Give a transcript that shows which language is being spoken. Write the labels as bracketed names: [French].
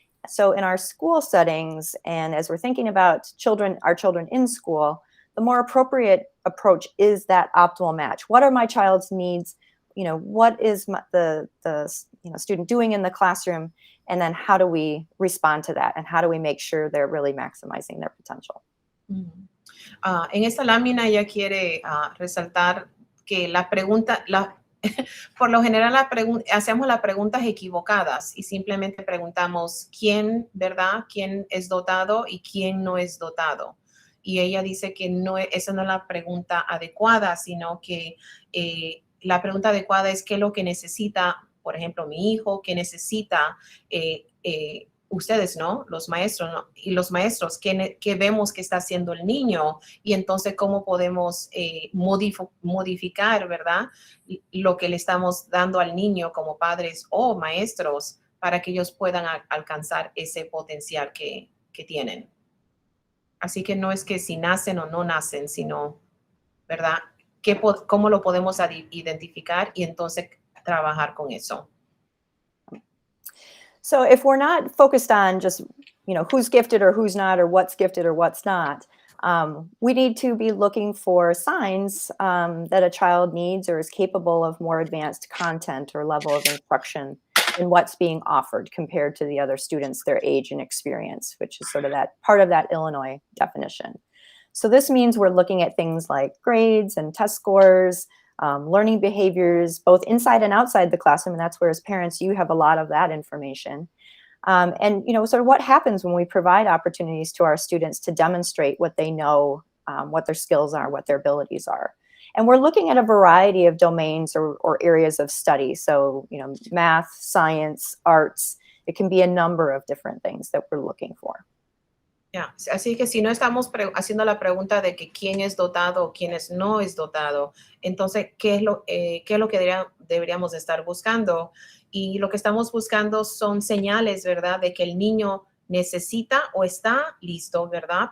[English] So in our school settings, and as we're thinking about our children in school, the more appropriate approach is that optimal match. What are my child's needs? You know, what is the student doing in the classroom? And then how do we respond to that? And how do we make sure they're really maximizing their potential? [Spanish] En esta lámina ella quiere resaltar que la pregunta, por lo general hacemos las preguntas equivocadas y simplemente preguntamos quién, ¿verdad? ¿Quién es dotado y quién no es dotado? Y ella dice que esa no es la pregunta adecuada, sino que la pregunta adecuada es qué es lo que necesita, por ejemplo, mi hijo, qué necesita ustedes, ¿no? Los maestros, ¿no? Y los maestros, ¿qué vemos que está haciendo el niño? Y entonces, ¿cómo podemos modificar, ¿verdad? Lo que le estamos dando al niño como padres o maestros para que ellos puedan alcanzar ese potencial que tienen. Así que no es que si nacen o no nacen, sino, ¿verdad? ¿Cómo lo podemos identificar y entonces trabajar con eso? [English] So if we're not focused on just, you know, who's gifted or who's not, or what's gifted or what's not, we need to be looking for signs that a child needs or is capable of more advanced content or level of instruction in what's being offered compared to the other students, their age and experience, which is sort of that part of that Illinois definition. So this means we're looking at things like grades and test scores, learning behaviors, both inside and outside the classroom. And that's where, as parents, you have a lot of that information. And, you know, sort of what happens when we provide opportunities to our students to demonstrate what they know, what their skills are, what their abilities are. And we're looking at a variety of domains or areas of study. So, you know, math, science, arts, it can be a number of different things that we're looking for. Yeah. [Spanish] Así que si no estamos haciendo la pregunta de que quién es dotado o quién no es dotado, entonces, ¿qué es lo que deberíamos estar buscando? Y lo que estamos buscando son señales, ¿verdad? De que el niño necesita o está listo, ¿verdad?